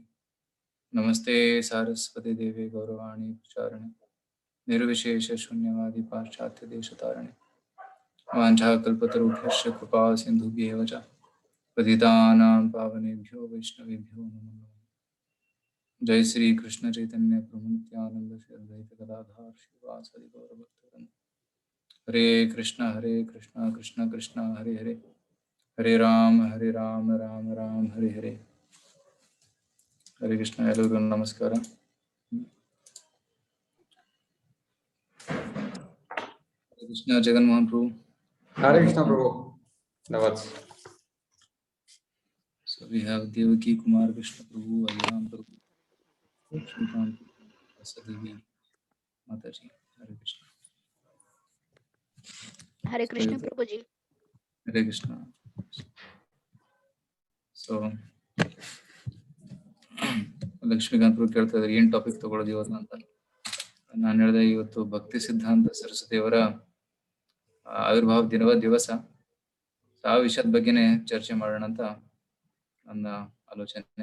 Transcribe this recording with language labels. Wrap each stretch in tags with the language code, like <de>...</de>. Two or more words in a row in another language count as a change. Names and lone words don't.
<sa>नमस्ते सारस्वती देवे गौरवाणी प्रचारिणे निर्विशेषशून्यवादी पाश्चात्यदेशतारिणे। वाञ्छाकल्पतरुभ्यश्च कृपा सिन्धुभ्येव च पतितानां पावनेभ्यो वैष्णवेभ्यो नमो नमः। जय श्री कृष्ण चैतन्य प्रभु नित्यानंद श्री अद्वैत गदाधर श्रीवासादि गौरभक्तवृंद। हरे कृष्ण कृष्ण कृष्ण हरे हरे, हरे राम राम राम हरे हरे।</sa> <kn>हरे कृष्ण ಎಲ್ಲರಿಗೂ ನಮಸ್ಕಾರ. हरे कृष्ण जगन्मोहन प्रभु.</kn> <en>Hare Krishna Prabhu. Navats. So we have Devaki Kumar Krishna Prabhu, Aliram Prabhu, Lakshmikant, Vasadevi Mataji. Hare Krishna. हरे कृष्ण प्रभु जी. हरे कृष्ण.</en> <kn>So ಲಕ್ಷ್ಮೀಕಾಂತ್ ಪ್ರಭು ಕೇಳ್ತಾ ಇದ್ದಾರೆ ಏನ್ ಟಾಪಿಕ್ ತಗೊಳ್ಳೋದು ಇವತ್ತು ಅಂತ. ನಾನು ಹೇಳಿದೆ ಇವತ್ತು ಭಕ್ತಿ ಸಿದ್ಧಾಂತ ಸರಸ್ವತಿಯವರ ಆವಿರ್ಭಾವ ದಿವಸ. ಆ ವಿಷಯದ ಬಗ್ಗೆನೆ ಚರ್ಚೆ ಮಾಡೋಣ ಅಂತ ನನ್ನ ಆಲೋಚನೆ.</kn>